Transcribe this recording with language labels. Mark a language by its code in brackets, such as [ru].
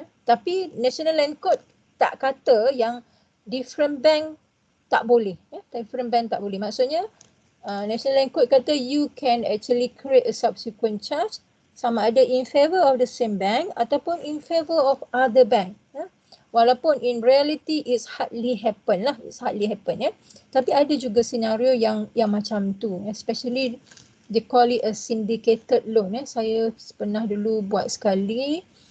[ms] Tapi National Land Code tak kata yang [en] different bank [ms] tak boleh. Different bank tak boleh. Maksudnya National Land Code kata [en] you can actually create a subsequent charge [ms] sama ada [en] in favor of the same bank [ms] ataupun [en] in favor of other bank. [ms] Walaupun [en] in reality it's hardly happen lah. It's hardly happen. [ms] Tapi ada juga senario yang macam tu. [en] Especially they call it a syndicated loan. [ms] Saya pernah dulu buat sekali.